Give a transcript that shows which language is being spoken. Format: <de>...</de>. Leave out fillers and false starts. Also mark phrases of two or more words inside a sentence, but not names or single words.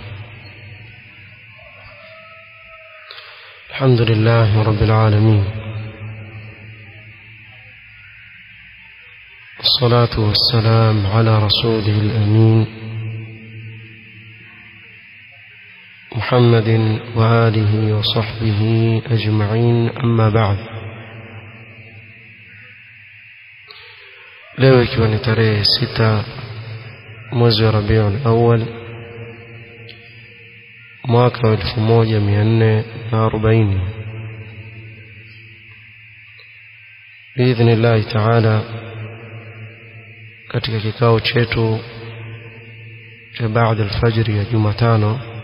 <ar>الحمد لله رب العالمين، والصلاة والسلام على رسوله الأمين محمد وآله وصحبه أجمعين، أما بعد.</ar> <sw>leo ikiwa ni tarehe 6 mwezi wa Rabiul Awwal mwaka wa 1440</sw> <ar>بإذن الله تعالى,</ar> <sw>katika kikao chetu cha baada al-fajr ya Jumatano</sw>